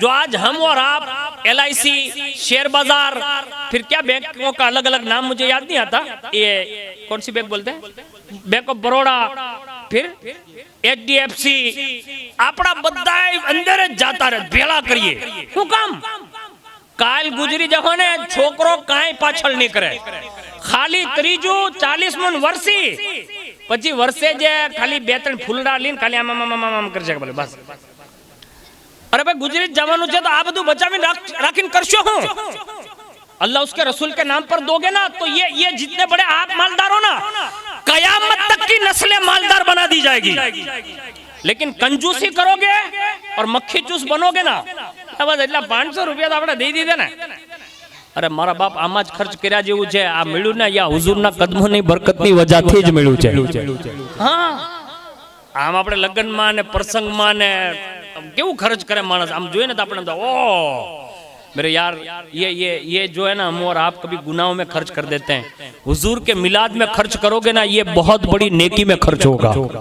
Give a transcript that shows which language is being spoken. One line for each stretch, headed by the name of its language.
Hindi: जो आज हम और आप LIC, शेयर बाजार, फिर क्या बैंकों का अलग अलग नाम मुझे याद नहीं आता, ये कौन सी बैंक बोलते हैं, बैंक ऑफ बड़ौदा, फिर HDFC, अपना बद्दा अंदर जाता रहे भेला करिए
Gujarati: શું કામ? કાલ ગુજરી જવાને છોકરો કાંઈ પાછળ નહીં કરે, ખાલી ત્રીજું 40મું વર્ષી પછી વર્ષે જે ખાલી 2-3 ફૂલડા લઈને ખાલી આમ કરી શકે બસ। અરે ભાઈ ગુજરી જવાનું છે તો આ બધું બચાવીને રાખીને કરશો હું?
Hindi: अल्लाह उसके रसूल के नाम पर दोगे ना तो ये जितने बड़े आप मालदार हो ना, कयामत तक की नस्लें मालदार बना दी जाएगी। लेकिन कंजूसी करोगे और मक्खी चूस बनोगे ना, बस
Gujarati: એટલા 500 રૂપિયા તો આપણે દઈ દીધે ને। અરે મારા બાપ આમાં જ ખર્ચ કર્યા જેવું છે, આ મળ્યું ને યા હુઝુરના કદમોની બરકતની વજહથી જ મળ્યું છે। હા, આમ આપણે લગ્નમાં ને પ્રસંગમાં ને કેવું ખર્ચ કરે માણસ, આમ જોઈએ ને તો આપણે
Hindi: ओ मेरे यार ये जो है ना, हम और आप कभी गुनाहों में खर्च कर देते हैं। हुजूर के मिलाद में खर्च करोगे ना, ये बहुत बड़ी नेकी में खर्च होगा।